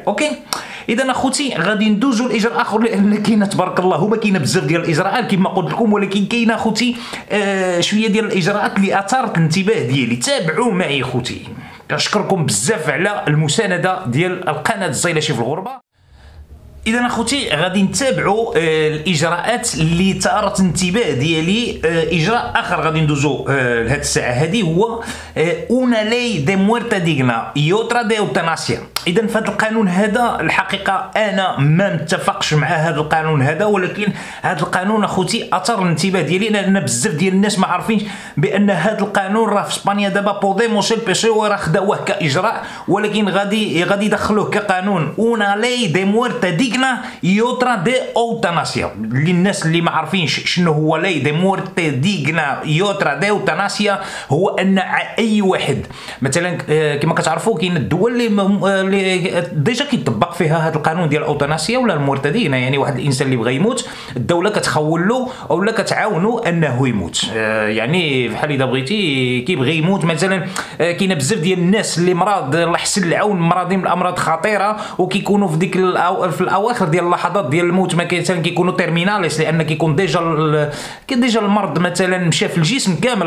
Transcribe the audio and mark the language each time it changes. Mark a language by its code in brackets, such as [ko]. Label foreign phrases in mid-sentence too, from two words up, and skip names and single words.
[ar] اوكي، اذا اخوتي غادي ندوزو لاجراء اخر، لان كاينه تبارك الله هما كاينه بزاف ديال الاجراءات كما قلت لكم، ولكن كاينه اخوتي شويه ديال الاجراءات اللي اثارت الانتباه ديالي. تابعوا معي خوتي. كنشكركم بزاف على المسانده ديال القناه الزيلاشي في الغربه. اذا اخوتي غادي نتابعوا الاجراءات اللي ثارت انتباه ديالي. اجراء اخر غادي ندوزو لهاد الساعه هذه هو [es] una ley de muerte digna y otra de eutanasia. [ar] اذا في هذا القانون هذا الحقيقه انا ما متفقش مع هذا القانون هذا، ولكن هذا القانون اخوتي اثار الانتباه ديالي، لان بزاف ديال الناس ما عارفينش بان هذا القانون راه في اسبانيا دابا بوديموس البي سي او راه خداوه كاجراء، ولكن غادي يدخلوه كقانون [es] una ley de muerte digna y otra de eutanasia. [ar] للناس اللي ما عارفينش شنو هو [es] ley de muerte digna y otra de eutanasia، [ar] هو ان اي واحد مثلا كما كتعرفوا كاين الدول اللي ديجا كيطبق فيها هذا القانون ديال الاوتاناسيا ولا المرتدين، يعني واحد الانسان اللي بغى يموت الدوله كتخول له اولا كتعاونو انه يموت. يعني بحال اذا بغيتي كيبغي يموت مثلا، كاينه بزاف ديال الناس اللي مرض الله يحسن العون مرضين بالامراض خطيره وكيكونوا في ديك في الاواخر ديال اللحظات ديال الموت مثلا كيكونوا تيرميناليس، لان كيكون ديجا المرض مثلا مشى في الجسم كامل.